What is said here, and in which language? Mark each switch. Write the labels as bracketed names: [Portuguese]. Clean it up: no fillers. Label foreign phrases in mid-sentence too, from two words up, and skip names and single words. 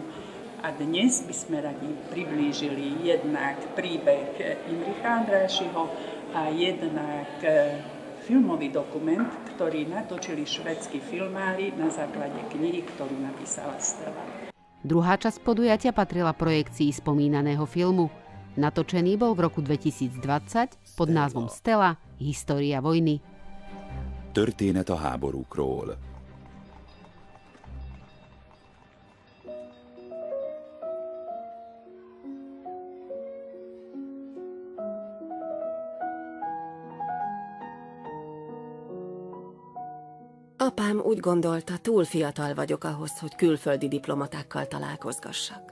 [Slovak] A dnes by sme radi priblížili jednak príbeh Imricha Andrášiho a jednak filmový dokument, ktorý natočili švédski filmári na základe knihy, ktorú napísala Stella. Druhá časť podujatia patrila projekcii spomínaného filmu. Natočený bol v roku 2020 pod názvom Stella – História vojny. [Hungarian] Történet a háborúkról. Apám úgy gondolta, túl fiatal vagyok ahhoz, hogy külföldi diplomatákkal találkozgassak.